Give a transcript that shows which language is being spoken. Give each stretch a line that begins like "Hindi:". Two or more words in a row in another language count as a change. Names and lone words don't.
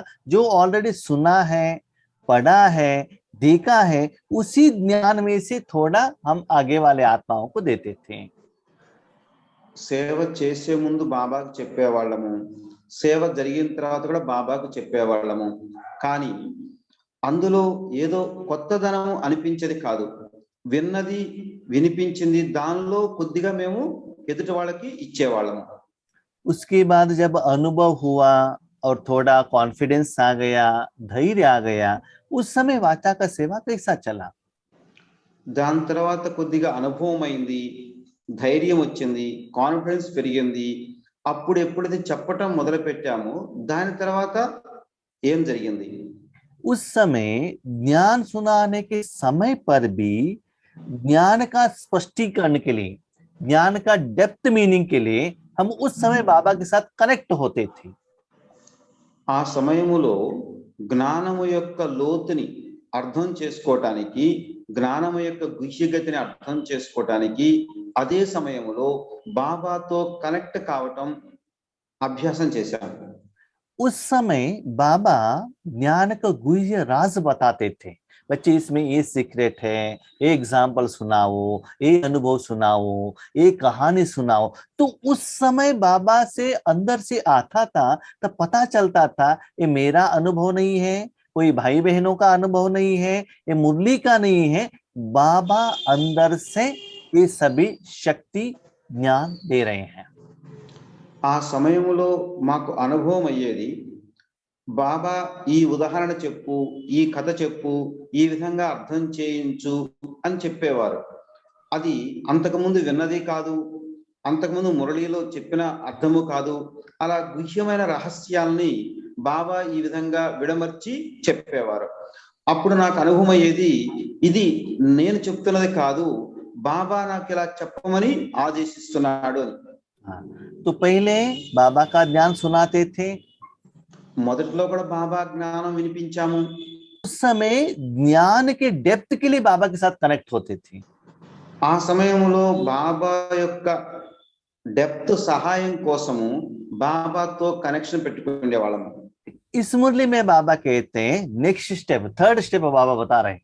Hindi: जो ऑलरेडी सुना है, पढ़ा है, देखा है, उसी ज्ञान में से थोड़ा हम आगे वाले आत्माओं को देते थे।
Telugu: సేవ చేసే ముందు బాబాకు చెప్పేవాళ్ళము, సేవ జరిగిన తర్వాత కూడా బాబాకు చెప్పేవాళ్ళము. కానీ అందులో ఏదో కొత్తదనం అనిపించేది కాదు. విన్నది, వినిపించింది, దానిలో కొద్దిగా మేము ఎదుటి వాళ్ళకి ఇచ్చేవాళ్ళము.
Hindi: उसके बाद जब अनुभव हुआ और थोड़ा कॉन्फिडेंस आ गया, धैर्य आ गया, उस समय वाचा का सेवा कैसा चला?
Telugu: దాని తర్వాత కొద్దిగా అనుభవం అయింది, ధైర్యం వచ్చింది, కాన్ఫిడెన్స్ పెరిగింది. అప్పుడు ఎప్పుడైతే చెప్పటం మొదలు పెట్టామో దాని తర్వాత ఏం జరిగింది?
Hindi: उस समय ज्ञान सुनाने के समय पर भी ज्ञान का स्पष्टीकरण के लिए, ज्ञान का
English: depth meaning
Hindi: के लिए हम उस समय बाबा के साथ कनेक्ट होते थे।
Telugu: ఆ సమయములో జ్ఞానము యొక్క లోతుని అర్థం చేసుకోవటానికి, జ్ఞానము యొక్క గుహ్యగతిని అర్థం చేసుకోవటానికి అదే సమయంలో బాబాతో కనెక్ట్ కావటం అభ్యాసం చేశాము.
Hindi: उस समय बाबा ज्ञान का गुह्य राज बताते थे, बच्चे इसमें ये सीक्रेट है, ये एग्जाम्पल सुनाओ, ये अनुभव सुनाओ, ये कहानी सुनाओ। तो उस समय बाबा से अंदर से आता था, तब पता चलता था ये मेरा अनुभव नहीं है, कोई भाई बहनों का अनुभव नहीं है, ये मुरली का नहीं है, बाबा अंदर से ये सभी शक्ति ज्ञान दे रहे हैं।
Telugu: ఆ సమయంలో మాకు అనుభవం అయ్యేది, బాబా ఈ ఉదాహరణ చెప్పు, ఈ కథ చెప్పు, ఈ విధంగా అర్థం చేయించు అని చెప్పేవారు. అది అంతకుముందు విన్నది కాదు, అంతకుముందు మురళిలో చెప్పిన అర్థము కాదు. అలా గుహ్యమైన రహస్యాల్ని బాబా ఈ విధంగా విడమర్చి చెప్పేవారు. అప్పుడు నాకు అనుభవం అయ్యేది, ఇది నేను చెప్తున్నది కాదు, బాబా నాకు ఇలా చెప్పమని ఆదేశిస్తున్నాడు అని.
Hindi: तो पहले बाबा का ज्ञान सुनाते थे,
Telugu: మొదట్లో కూడా బాబా జ్ఞానం వినిపించాము.
Hindi: उस समय ज्ञान के डेप्थ के लिए बाबा के साथ कनेक्ट होते थे।
Telugu: ఆ సమయంలో బాబా యొక్క డెప్త్ సహాయం కోసము బాబాతో కనెక్షన్ పెట్టుకునే వాళ్ళము.
Hindi: इस मुरली में बाबा कहते हैं
English: next step, third step
Hindi: बाबा बता रहे हैं।